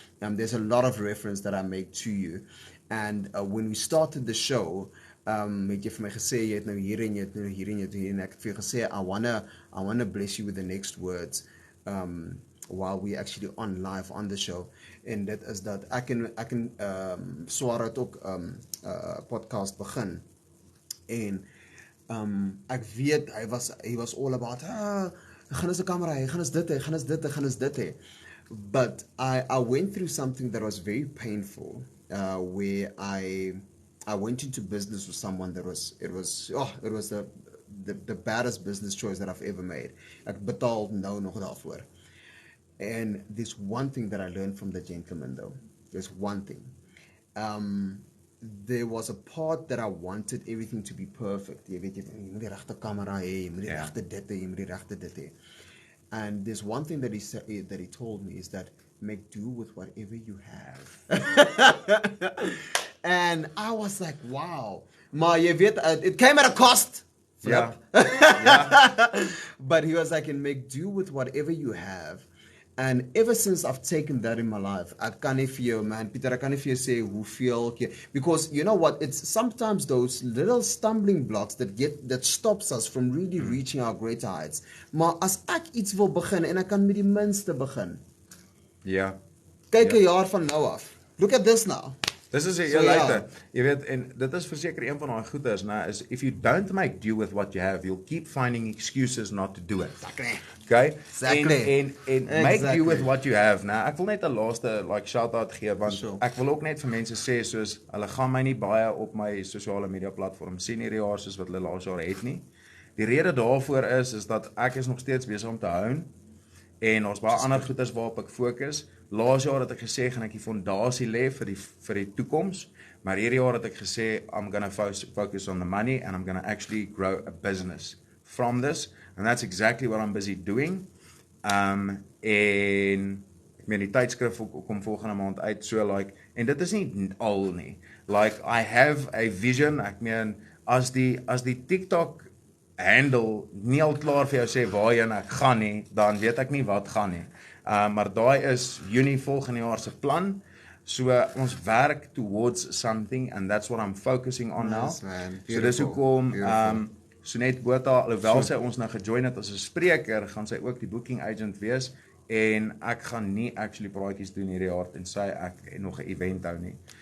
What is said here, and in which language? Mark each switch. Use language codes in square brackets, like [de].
[en] There's a lot of reference that I make to you, and when we started the show, [af] het jy vir my gesê jy het nou hier en jy het nou hier en jy het hier en ek het vir jou gesê [en] I wanna bless you with the next words while we actually on live on the show, [af] en dit is dat ek kan Swaar het ook podcast begin en ek weet [en] he was all about [af] gaan ons 'n kamera hê, gaan ons dit hê, gaan ons dit hê. [en] But I went through something that was very painful where I went into business with someone that was the baddest business choice that I've ever made. [af] Ek betaal nou nog daarvoor. [en] And there's one thing that I learned from the gentleman though. There's one thing. There was a part that I wanted everything to be perfect. [af] Jy weet jy moet die regte kamera hê, jy moet die regte dit hê, jy moet die regte dit hê. [en] And there's one thing that he told me is that make do with whatever you have. And I was like, wow. [af] Maar jy weet, [en] it came at a cost. Yeah. But he was like, and make do with whatever you have. And ever since I've taken that in my life, [af] ek kan nie vir jou, man, Pieter, ek kan nie vir jou sê hoeveel keer, [en] because you know what, it's sometimes those little stumbling blocks that stops us from really reaching our greater heights. [af] Maar as ek iets wil begin en ek kan met die minste begin. Ja. Kyk 'n jaar van nou af. [en] Look at this now. [af] Dis is jy weet, en dit is verseker een van daai goeders, is [en] if you don't make do with what you have, you'll keep finding excuses not to do it. Okay? Exactly. En make do with what you have. [af] Ek wil net 'n laaste shout out gee, want ek wil ook net vir mense sê soos hulle gaan my nie baie op my sosiale media platform sien hierdie jaar soos wat hulle laas jaar het nie. Die rede daarvoor is dat ek is nog steeds besig om te hou en ons baie ander goeders waarop ek fokus. Laas jaar het ek gesê [en] gaan ek die fondasie lê vir die toekoms, maar hierdie jaar het ek gesê I'm going to focus on the money and I'm going to actually grow a business from this, and that's exactly what I'm busy doing. [af] En ek meen die tydskrif kom volgende maand uit, so like, en dit is nie al nie. [en] Like I have a vision, [af] ek meen as die TikTok handle nie al klaar vir jou sê waarheen ek gaan nie, dan weet ek nie wat gaan nie. Maar daai is Junie volgende jaar se plan. [en] So [af] ons werk [en] towards something and that's what I'm focusing on now. [af] So dis hoekom Sonet Botha, alhoewel sy ons nou gejoin het as 'n spreker, gaan sy ook die booking agent wees en ek gaan nie actually praatjies doen hierdie jaar tensy ek nog 'n event hou nie.